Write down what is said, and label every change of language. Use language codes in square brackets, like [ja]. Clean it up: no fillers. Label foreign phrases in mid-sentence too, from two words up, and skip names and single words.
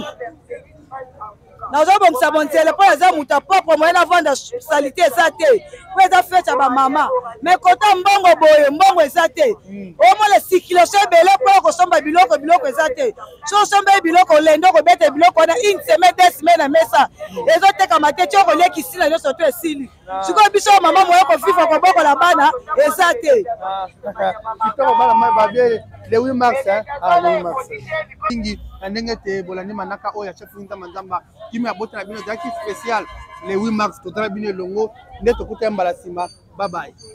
[ln] nazobongisa bonzele mpo eza moto apropre moye na vanda salite eza te po eza fete ya bamama me kota mbongo boye mbongo eza te omona circulation ebele mpo okosomba biloko eza te so osomba biloko olende okobeta biloko wana [fr] une semaine 2 semaine [ln] na mesa ezotekama te ti okoliekisi na nyonso to esili sikoyo biso mama moye kofifra kobokola bana eza te kitoko bana mai babie [fr] le 8 mars le 8 mars [ln] mingi ndenge te bolandi manaka oyo ya chef nzamba nzamba kimi ya bota na bino ezalaki [fr] spécial le 8 mars [ln] totala bino elongo nde tokuta mbala nsima [en] bye bye.